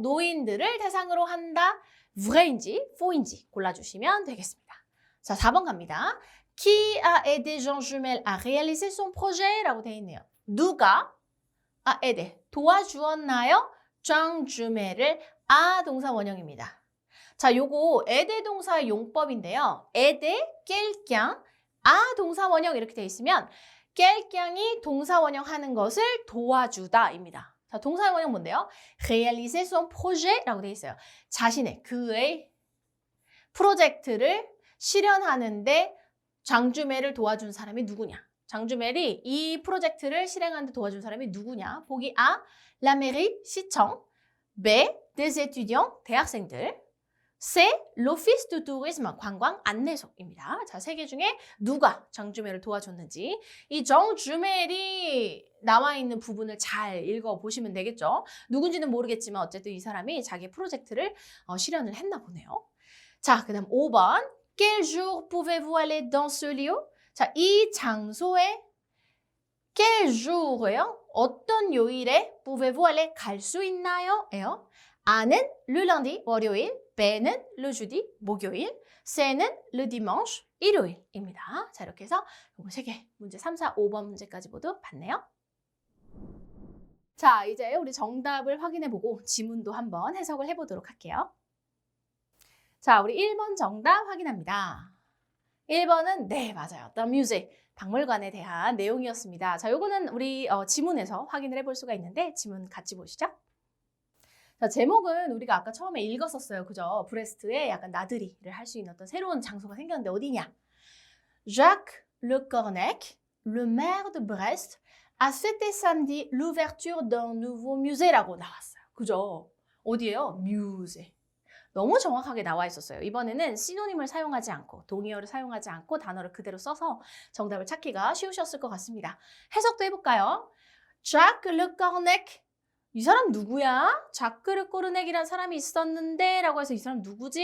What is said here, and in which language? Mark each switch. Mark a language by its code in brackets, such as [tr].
[ko] 노인들을 대상으로 한다. vrain지, faus인지 골라주시면 되겠습니다. 자, 4번 갑니다. [fr] Qui a aidé Jean Jumel à réaliser son projet? [ko] 라고 되어 있네요. 누가 aidé, 도와주었나요? [fr] Jean Jumel을 [ko] 동사 원형입니다. 자, 요거 aider 동사의 용법인데요. [fr] aider quelqu'un, [ko] 동사 원형 이렇게 되어 있으면 quelqu'un이 동사 원형 하는 것을 도와주다입니다. 자, 동사 원형 뭔데요? [fr] réaliser son projet [ko] 라고 되어 있어요. 자신의, 그의 프로젝트를 실현하는데 장주멜을 도와준 사람이 누구냐? 장주멜이 이 프로젝트를 실행하는 데 도와준 사람이 누구냐? 보기 A, [fr] la mairie, [ko] 시청. B, [fr] des étudiants, [ko] 대학생들. C, [fr] l'office de tourisme, [ko] 관광 안내소입니다. 자, 세 개 중에 누가 장주멜을 도와줬는지 이 정주멜이 나와 있는 부분을 잘 읽어보시면 되겠죠. 누군지는 모르겠지만 어쨌든 이 사람이 자기 프로젝트를 실현을 했나 보네요. 자, 그 다음 5번. [fr] Quel jour pouvez-vous aller dans ce lieu? [ko] 자, 이 장소에 quel jour예요? 어떤 요일에 [fr] pouvez-vous aller [ko] 갈 수 있나요? 예요. A는 [fr] le lundi, [ko] 월요일, B는 [fr] le jeudi, [ko] 목요일, C는 [fr] le dimanche, [ko] 일요일입니다. 자, 이렇게 해서 이거 3개, 문제 3, 4, 5번 문제까지 모두 봤네요. 자, 이제 우리 정답을 확인해보고 지문도 한번 해석을 해보도록 할게요. 자, 우리 1번 정답 확인합니다. 1번은 네, 맞아요. The Musée, 박물관에 대한 내용이었습니다. 자, 요거는 우리 지문에서 확인을 해볼 수가 있는데 지문 같이 보시죠. 자, 제목은 우리가 아까 처음에 읽었었어요. 그죠? 브레스트에 약간 나들이를 할 수 있는 어떤 새로운 장소가 생겼는데 어디냐? [fr] Jacques Le Cornec, le maire de Brest, a fêté samedi l'ouverture d'un nouveau musée [ko] 라고 나왔어요. 그죠? 어디예요? 뮤제. 너무 정확하게 나와 있었어요. 이번에는 시노님을 사용하지 않고 동의어를 사용하지 않고 단어를 그대로 써서 정답을 찾기가 쉬우셨을 것 같습니다. 해석도 해볼까요? Jacques Le Cornec. 이 사람 누구야? 자크 르 코르넥이라는 사람이 있었는데 라고 해서 이 사람 누구지?